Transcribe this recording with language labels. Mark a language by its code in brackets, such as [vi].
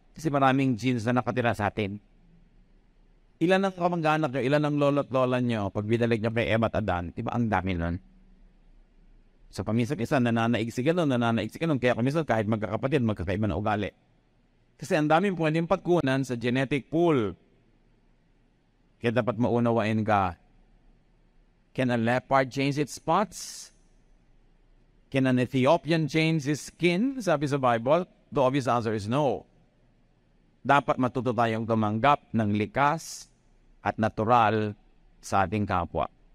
[tl] Kasi maraming genes na nakatira sa atin. Ilan ang kamag-anak nyo, ilan ang lolo at lola nyo, pag binalik niya kay Eva at Adan, diba ang dami nun? So paminsan-minsan, nananaig si ganun, kaya kuminsan kahit magkakapatid, magkakaiba na ugali. Kasi ang daming pwedeng pagkunan sa genetic pool. Kaya dapat maunawain ka. [en] Can a leopard change its spots? Can an Ethiopian change his skin? [tl] Sabi sa [en] Bible, the obvious answer is no. [tl] Dapat matuto tayong tumanggap ng likas at natural sa ating kapwa.